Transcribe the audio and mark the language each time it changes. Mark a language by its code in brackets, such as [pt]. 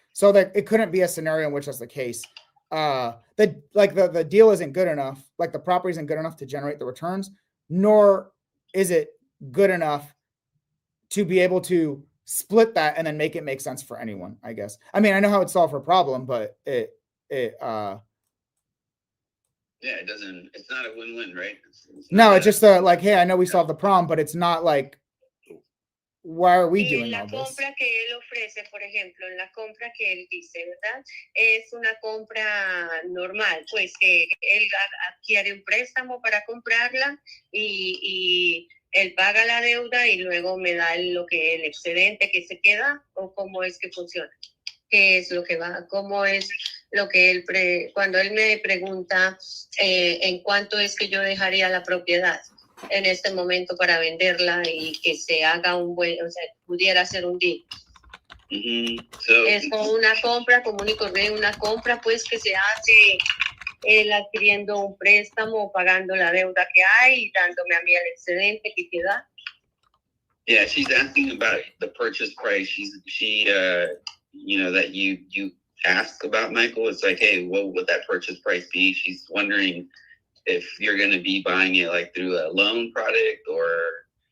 [en] So that it couldn't be a scenario in which that's the case. The deal isn't good enough, like the property isn't good enough to generate the returns, nor is it good enough to be able to split that and then make it make sense for anyone, I guess. I mean, I know how it solved her problem, but it doesn't, it's not a win-win, right? It's just like, hey, I know we solved the problem, but it's not like, why are we doing all this? [es] La compra que él ofrece, por ejemplo, en la compra que él dice, ¿verdad? Es una compra normal, pues que él adquiere un préstamo para comprarla y él paga la deuda y luego me da lo que el excedente que se queda, o cómo es que funciona. ¿Qué es lo que va? ¿Cómo es lo que él cuando él me pregunta en cuánto es que yo dejaría la propiedad en este momento para venderla y que se haga pudiera ser un deal? Es como una compra común y corriente, una compra pues que se hace él adquiriendo un préstamo, pagando la deuda que hay y dándome a mí el excedente que queda. [en] Yeah, she's asking about the purchase price. She that you ask about, Michael. It's like, hey, what would that purchase price be? She's wondering if you're going to be buying it like through a loan product or